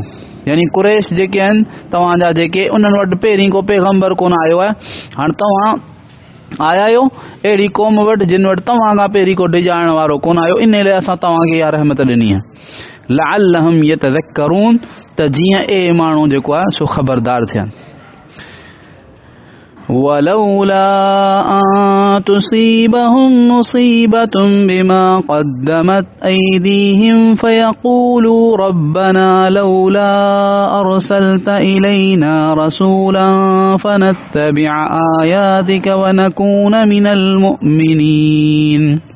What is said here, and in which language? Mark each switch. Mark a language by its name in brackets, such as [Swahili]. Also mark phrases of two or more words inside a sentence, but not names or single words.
[Sindhi] यानी कुरैश जेके आहिनि तव्हांजा जेके, उन्हनि वटि पहिरीं को पैगंबर कोन आयो आहे। हाणे तव्हां आया आहियो अहिड़ी क़ौम वटि जिन वटि तव्हां खां पहिरीं को डिॼारण वारो कोन आयो। इन लाइ असां तव्हांखे इहा रहमत ॾिनी आहे। [Arabic] لعلهم يتذكرون, [Sindhi] त जीअं ए माण्हू जेको आहे सो ख़बरदार थियनि। [Arabic] ولولا أن تصيبهم مصيبة بما قدمت أيديهم فيقولوا ربنا لولا أرسلت إلينا رسولا فنتبع آياتك ونكون من المؤمنين.